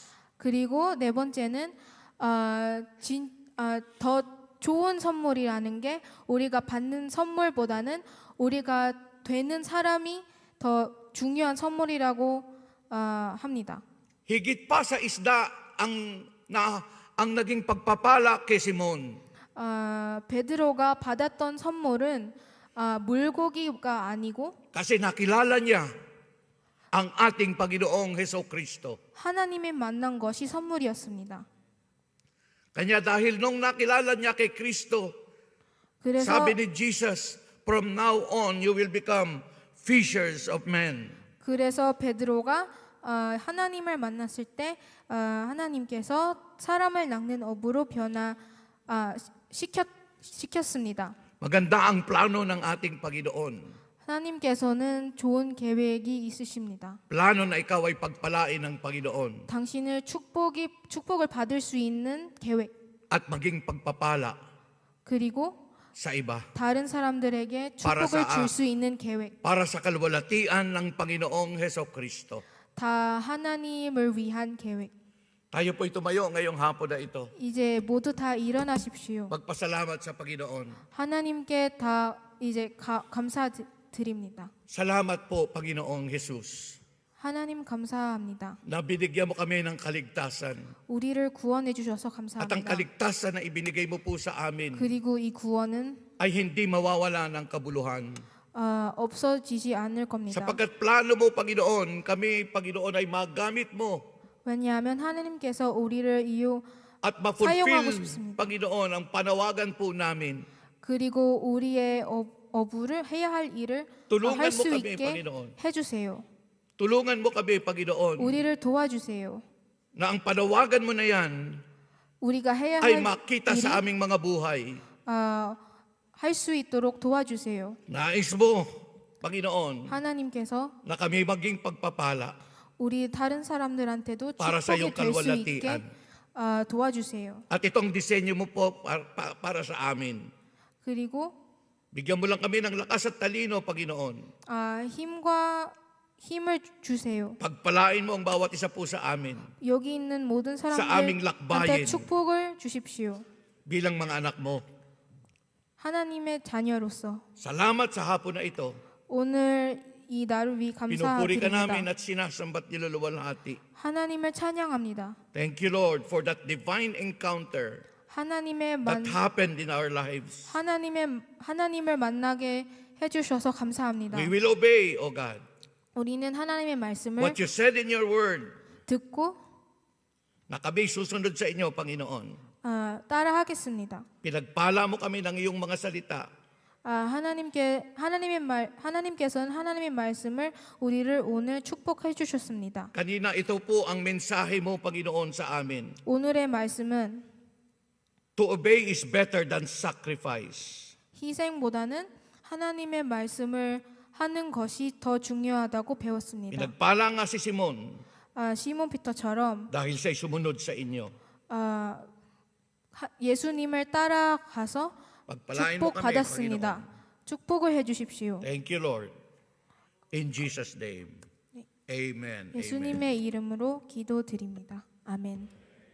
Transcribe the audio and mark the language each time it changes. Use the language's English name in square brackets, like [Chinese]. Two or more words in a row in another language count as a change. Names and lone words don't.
[Korean] 그리고 네 번째는 더 좋은 선물이라는 게 우리가 받는 선물보다는 우리가 되는 사람이 더 중요한 선물이라고 합니다. [Filipino] Higit pa sa isda ang naging pagpapala kay Simon. [Korean] 베드로가 받았던 선물은 물고기가 아니고 [Filipino] Kasi nakilala niya ang ating Panginoong Hesukristo. [Korean] 하나님의 만난 것이 선물이었습니다. [Filipino] Kanya dahil nung nakilala niya kay Kristo, [Korean] 그래서 [Filipino] sabi ni Jesus, [English] from now on you will become fishers of men. [Korean] 그래서 베드로가 하나님을 만났을 때 하나님께서 사람을 낚는 어부로 시켰습니다. [Filipino] Maganda ang plano ng ating Panginoon. [Korean] 하나님께서는 좋은 계획이 있으십니다. [Filipino] Plano na ikaw ay pagpalain ng Panginoon [Korean] 당신을 축복을 받을 수 있는 계획, [Filipino] at maging pagpapala [Korean] 그리고 [Filipino] sa iba. [Korean] 다른 사람들에게 [Filipino] Para [Korean] 축복을 [Filipino] sa- [Korean] 줄 수 있는 계획, [Filipino] Para sa kalwalatian ng Panginoong Hesukristo. [Korean] 다 하나님을 위한 계획. [Filipino] Tayo po'y tumayo ngayong hapon na ito. [Korean] 이제 모두 다 일어나십시오. [Filipino] Magpasalamat sa Panginoon. [Korean] 하나님께 다 이제 감사드립니다. [Filipino] Salamat po, Panginoong Jesus, [Korean] 하나님 감사합니다. [Filipino] na binigyan mo kami ng kaligtasan. [Korean] 우리를 구원해 주셔서 [Filipino] At ang [Korean] 감사합니다. [Filipino] kaligtasan na ibinigay mo po sa amin [Korean] 그리고 이 구원은 [Filipino] ay hindi mawawala ng kabuluhan. [Korean] 없어지지 않을 겁니다. [Filipino] Sapagkat plano mo, Panginoon, kami, Panginoon, ay magamit mo [Korean] 왜냐하면 하나님께서 우리를 [Filipino] at [Korean] 사용하고 [Filipino] ma-fulfill, [Korean] 싶습니다. [Filipino] Panginoon, ang panawagan po namin. [Korean] 그리고 우리의 어부를 해야 할 일을 [Filipino] tulungan [Korean] 할 [Filipino] mo [Korean] 수 [Filipino] kami, [Korean] 있게 [Filipino] Panginoon. [Korean] 해주세요. [Filipino] Tulungan mo kami, Panginoon, [Korean] 우리를 도와주세요. [Filipino] na ang panawagan mo na yan [Korean] 우리가 해야 [Filipino] ay [Korean] 할 [Filipino] makita [Korean] 일이 [Filipino] sa aming mga buhay. [Korean] 할 수 있도록 도와주세요. [Filipino] Nais mo, Panginoon, [Korean] 하나님께서 [Filipino] na kami maging pagpapala [Korean] 우리 다른 사람들한테도 [Filipino] para sa iyong [Korean] 축복이 될 수 있게 [Filipino] kalwalatian. [Korean] 도와주세요. [Filipino] At itong disenyo mo po para sa amin. [Korean] 그리고 [Filipino] Bigyan mo lang kami ng lakas at talino, Panginoon. [Korean] 힘을 주세요. [Filipino] Pagpalain mo ang bawat isa po sa amin [Korean] 여기 있는 모든 [Filipino] aming [Korean] 사람들한테 [Filipino] lakbayin. [Korean] 축복을 주십시오. [Filipino] bilang mga anak mo. [Korean] 하나님의 자녀로서 [Filipino] Salamat sa hapon na ito. [Korean] 오늘 이 날을 위해 [Filipino] Pinupuri ka namin [Korean] 감사드립니다. [Filipino] at sinasambat niluluwalhati. [Korean] 하나님을 찬양합니다. [English] Thank you, Lord, for that divine encounter [Korean] 하나님의 [English] that happened in our lives. [Korean] 하나님을 만나게 해주셔서 감사합니다. [English] We will obey, O God, [Korean] 우리는 하나님의 말씀을 [English] what you said in your word, [Korean] 듣고 [Filipino] na kami susunod sa inyo, Panginoon. [Korean] 따라하겠습니다. [Filipino] Pinagpala mo kami ng iyong mga salita. [Korean] 하나님께서는 하나님의 말씀을 우리를 오늘 축복해 주셨습니다. [Filipino] Kanina ito po ang mensahe mo, Panginoon, sa amin. [Korean] 오늘의 말씀은 [English] To obey is better than sacrifice. [Korean] 희생보다는 하나님의 말씀을 하는 것이 더 중요하다고 배웠습니다. [Filipino] Pinagpala nga si Simon [Korean] 시몬 피터처럼 [Filipino] dahil siya'y sumunod sa inyo. [Korean] 예수님을 따라가서 [Filipino] Pagpalain mo [Korean] 축복 [Filipino] kami, [Korean] 받았습니다. [Filipino] Panginoon. [Korean] 축복을 해주십시오. [English] Thank you, Lord. In Jesus' name. Amen. Amen. [Korean] 예수님의 이름으로 기도드립니다. 아멘.